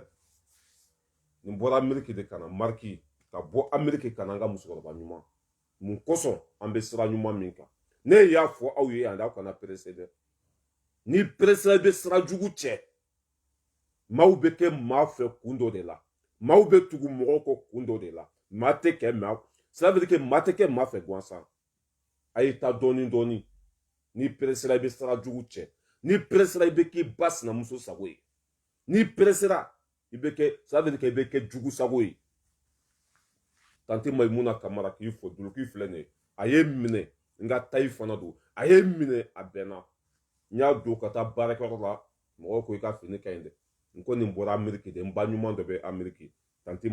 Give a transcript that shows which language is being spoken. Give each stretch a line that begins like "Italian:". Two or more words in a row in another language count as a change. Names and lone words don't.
Bambara: Nin bɔra Amérique de ka na. Marque ka bɔ Amérique ka na an ka musokɔrɔba ɲuman. Mun kosɔn an bɛ sira ɲuman min kan. Ne y'a fɔ aw ye yan aw kana pressé dɛ. Ni pressé i bɛ sira jugu cɛ. Maaw bɛ kɛ maa fɛ kun dɔ de la. Maaw bɛ tugu mɔgɔw kɔ kun dɔ de la. Maa tɛ kɛ maa.
French: Cela veut dire que
Bambara: maa tɛ kɛ maa fɛ gansan. A ye taa dɔɔni dɔɔni. Ni pressé i bɛ sira jugu cɛ. Ni pressé i bɛ k'i ba sinamuso sago ye. Ni pressé i bɛ kɛ,
French: cela veut dire que
Bambara: i bɛ kɛ jugu sago ye. Tanti Maimuna Kamara k'i fo duloki filɛ nin ye. A ye minɛ n ka tayi fana don. A ye minɛ a bɛnna. N y'a don ka taa baarakɛyɔrɔ la. Mɔgɔw ko i ka fini ka ɲi dɛ. N ko nin bɔra Amérique de. N ba ɲuman dɔ bɛ Amérique.